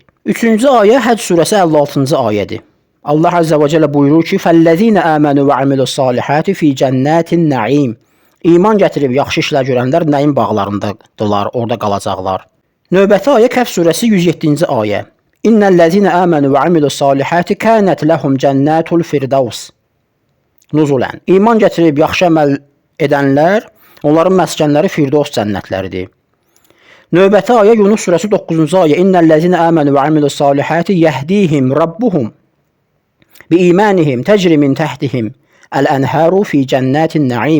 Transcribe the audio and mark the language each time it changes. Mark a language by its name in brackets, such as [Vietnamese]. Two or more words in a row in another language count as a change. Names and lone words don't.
[Azerbaijani] 3-cü ayə Həcc surəsi 56-cı ayədir. [Arabic] الله عز وجل [Azerbaijani] buyurur ki: [Arabic] "فالذين آمنوا وعملوا الصالحات في جنات النعيم." [Azerbaijani] İman gətirib yaxşı işlər görənlər nəyin bağlarındadılar, orada qalacaqlar. Növbəti ayə Kəhf surəsi 107-ci ayə. [Arabic] إن الذين آمنوا وعملوا الصالحات كانت لهم جنات الفردوس. Nuzulən. [Azerbaijani] İman gətirib yaxşı əməl edənlər, onların məskənləri Firdevs cənnətləridir. Növbəti ayə Yunus surəsi 9-cu ayə. [Arabic] إن الذين آمنوا وعملوا الصالحات يهديهم ربهم بإيمانهم تجري من تحتهم الأنهار في جنات النعيم.